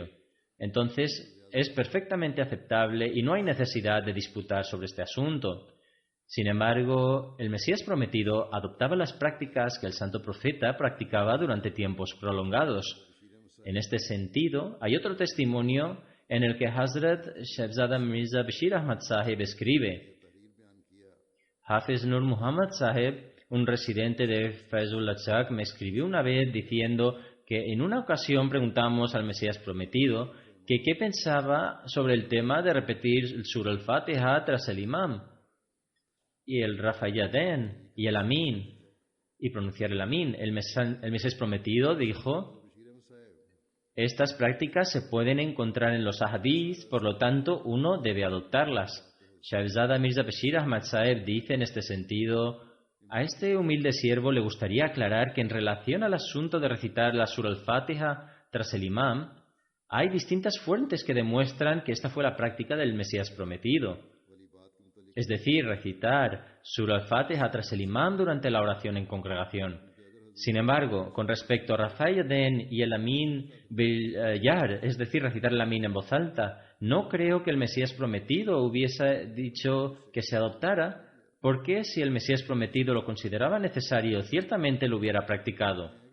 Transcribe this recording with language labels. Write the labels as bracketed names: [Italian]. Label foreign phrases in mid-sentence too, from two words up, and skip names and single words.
[Spanish] Entonces, es perfectamente aceptable y no hay necesidad de disputar sobre este asunto. Sin embargo, el Mesías Prometido adoptaba las prácticas que el Santo Profeta practicaba durante tiempos prolongados. En este sentido, hay otro testimonio en el que Hazrat Shahzada Mirza Bashir Ahmad Sahib escribe: Hafiz Nur Muhammad Sahib, un residente de Faizullah Chak, me escribió una vez diciendo que en una ocasión preguntamos al Mesías Prometido que qué pensaba sobre el tema de repetir el Surah al-Fatiha tras el imam, y el Rafayaden, y el Amin, y pronunciar el Amin. El Mesías prometido dijo: estas prácticas se pueden encontrar en los ahadís, por lo tanto uno debe adoptarlas. Shahzada Mirza Bashir Ahmad Saheb dice en este sentido: a este humilde siervo le gustaría aclarar que en relación al asunto de recitar la Surah al-Fatiha tras el imam, hay distintas fuentes que demuestran que esta fue la práctica del Mesías prometido. Es decir, recitar Surah al-Fatiha tras el imam durante la oración en congregación. Sin embargo, con respecto a Rafayaden y el [Arabic] آمين بالجهر, [Spanish] es decir, recitar el Amin en voz alta, no creo que el Mesías prometido hubiese dicho que se adoptara, porque si el Mesías prometido lo consideraba necesario, ciertamente lo hubiera practicado.